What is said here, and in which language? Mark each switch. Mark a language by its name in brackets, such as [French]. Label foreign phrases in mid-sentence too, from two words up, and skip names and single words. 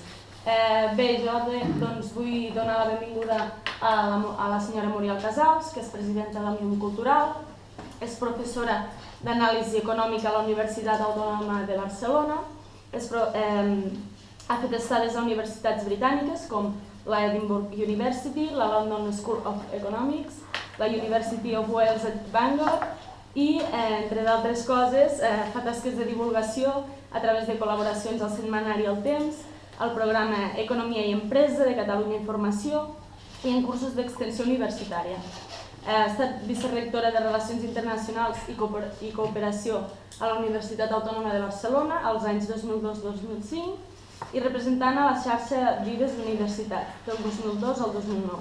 [Catalan] Bé, jo vull donar la benvinguda a la senyora Muriel Casals, que és presidenta d'Òmnium Cultural, és professora d'anàlisi econòmica a la Universitat Autònoma de Barcelona, ha fet estades a universitats britàniques com la Edinburgh University, la London School of Economics, la University of Wales at Bangor i, entre d'altres coses, fa tasques de divulgació a través de col·laboracions al setmanari El Temps, al programa Economia i Empresa de Catalunya Informació i en cursos d'extensió universitària. Ha estat vicerectora de Relacions Internacionals i Cooperació a la Universitat Autònoma de Barcelona als anys 2002-2005 i representant a la xarxa Vives d'Universitat del 2002 al 2009.